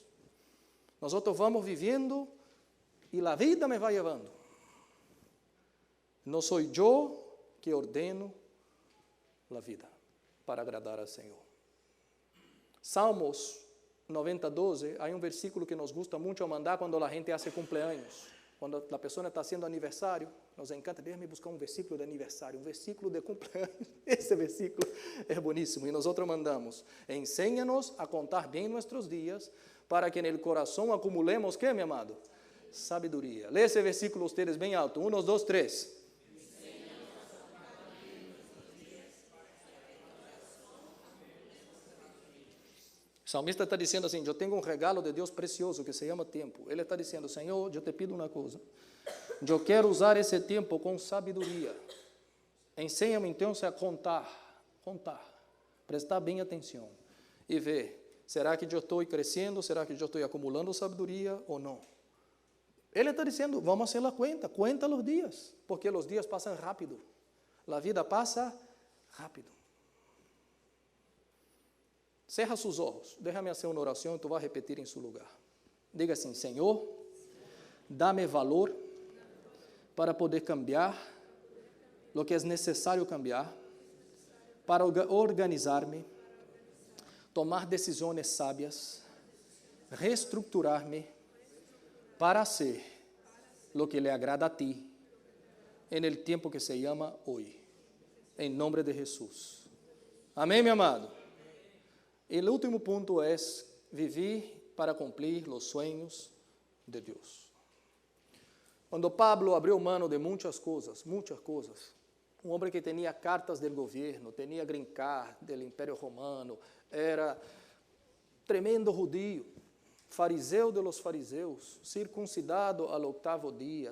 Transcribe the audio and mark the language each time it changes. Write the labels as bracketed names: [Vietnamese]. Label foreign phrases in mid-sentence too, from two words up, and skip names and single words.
[Portuguese] Nós vamos vivendo e a vida me vai levando. Não sou eu que ordeno a vida para agradar ao Senhor. Salmos 90:12, há um versículo que [Spanish] nos gusta [Portuguese] muito a mandar quando a gente [Spanish] hace cumpleaños. [Portuguese] Quando a pessoa está haciendo aniversário, [Spanish] nos encanta, déjame buscar [Portuguese] um versículo de aniversário, um versículo de cumpleaños. Esse versículo é boníssimo. E nós mandamos, enséñanos a contar bem nossos dias, para que no coração acumulemos, [Spanish] ¿qué, mi amado? [Portuguese] Sabedoria. Lê esse versículo ustedes bem alto. 1, 2, 3. O salmista está dizendo assim, eu tenho um regalo de Deus precioso que se chama tempo. Ele está dizendo, Senhor, eu te pido uma coisa. Eu quero usar esse tempo com sabedoria. Ensina-me então a contar, prestar bem atenção e ver, será que eu estou crescendo, será que eu estou acumulando sabedoria ou não? Ele está dizendo, [Spanish] vamos hacer la cuenta, cuenta los días, porque los días pasan rápido. La vida pasa rápido. Cerra sus ojos, déjame hacer una oración y tú vas a repetir en su lugar. [Portuguese] Diga assim, Senhor, dá-me valor para poder [Spanish] cambiar lo que [Portuguese] é necessário cambiar, para organizar-me, tomar decisões sábias, [Spanish] reestructurar-me para hacer lo que le agrada a ti en el tiempo que se llama hoy. [Portuguese] Em nome de Jesus. Amém, meu amado? E o último ponto é viver para cumprir os sonhos de Deus. Quando Pablo abriu mano de muitas coisas, um homem que tinha cartas do governo, tinha green card do Império Romano, era tremendo judío, fariseu [Spanish] de los [Portuguese] fariseus, circuncidado ao 8º dia.